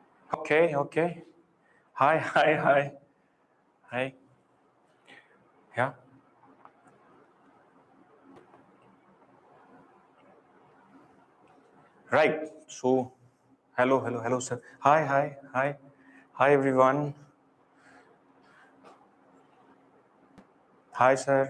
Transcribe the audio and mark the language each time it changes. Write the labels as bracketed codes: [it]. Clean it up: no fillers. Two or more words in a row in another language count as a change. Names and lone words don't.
[en] Okay, okay. Hi, hi, hi. Hi. Yeah. Right. So, hello, sir. Hi, hi, hi. Hi, everyone. Hi, sir.